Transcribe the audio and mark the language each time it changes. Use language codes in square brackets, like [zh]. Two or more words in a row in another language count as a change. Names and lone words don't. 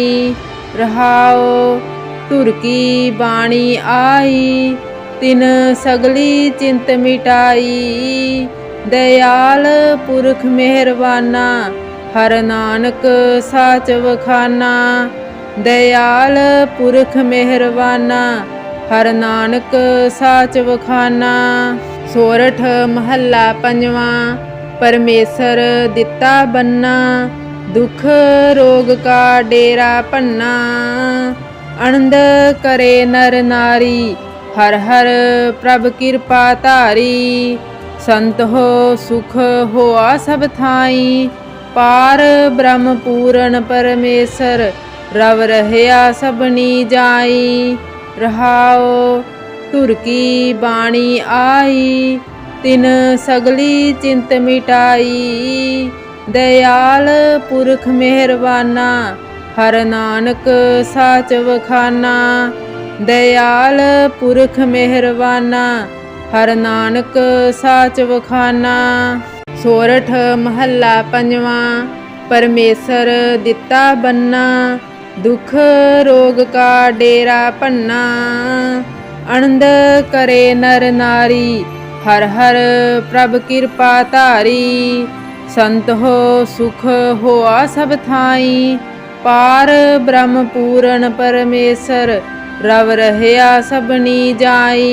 [pa] ਰਹਾਉ ਤੁਰ ਕੀ ਬਾਣੀ ਆਈ, ਤਿਨ ਸਗਲੀ ਚਿੰਤ ਮਿਟਾਈ। ਦਇਆਲ ਪੁਰਖ ਮਿਹਰਬਾਨਾ, ਹਰ ਨਾਨਕ ਸਾਚ ਵਖਾਨਾ। ਦਇਆਲ ਪੁਰਖ ਮਿਹਰਬਾਨਾ, ਹਰ ਨਾਨਕ ਸਾਚ ਵਖਾਨਾ। ਸੋਰਠ ਮਹਲਾ ਪੰਜਵਾਂ। ਪਰਮੇਸਰ ਦਿਤਾ ਬੰਨਾ, ਦੁਖ ਰੋਗ ਕਾ ਡੇਰਾ ਪੰਨਾ। ਅਨੰਦ ਕਰੇ ਨਰ ਨਾਰੀ, ਹਰ ਹਰ ਪ੍ਰਭ ਕਿਰਪਾ ਧਾਰੀ। ਸੰਤ ਹੋ ਸੁਖ ਹੋਆ ਸਭ ਥਾਈ, ਪਾਰਬ੍ਰਹਮ ਪੂਰਨ ਪਰਮੇਸਰ ਰਵ ਰਹਿਆ ਸਭਨੀ ਜਾਈ। ਰਹਾਉ ਤੁਰ ਕੀ ਬਾਣੀ ਆਈ, ਤਿਨ ਸਗਲੀ ਚਿੰਤ ਮਿਟਾਈ। ਦਇਆਲ ਪੁਰਖ ਮਿਹਰਬਾਨਾ, ਹਰ ਨਾਨਕ ਸਾਚ ਵਖਾਨਾ। ਦਇਆਲ ਪੁਰਖ ਮਿਹਰਬਾਨਾ, ਹਰ ਨਾਨਕ ਸਾਚ ਵਖਾਨਾ। ਸੋਰਠ ਮਹਲਾ ਪੰਜਵਾਂ। ਪਰਮੇਸਰ ਦਿਤਾ ਬੰਨਾ, ਦੁਖ ਰੋਗ ਕਾ ਡੇਰਾ ਪੰਨਾ। ਅਨੰਦ ਕਰੇ ਨਰ ਨਾਰੀ, ਹਰ ਹਰ ਪ੍ਰਭ ਕਿਰਪਾ ਧਾਰੀ। ਸੰਤ ਹੋ ਸੁਖ ਹੋਆ ਸਭ ਥਾਈ, ਪਾਰਬ੍ਰਹਮ ਪੂਰਨ ਪਰਮੇਸਰ ਰਵ ਰਹਿਆ ਸਭਨੀ ਜਾਈ।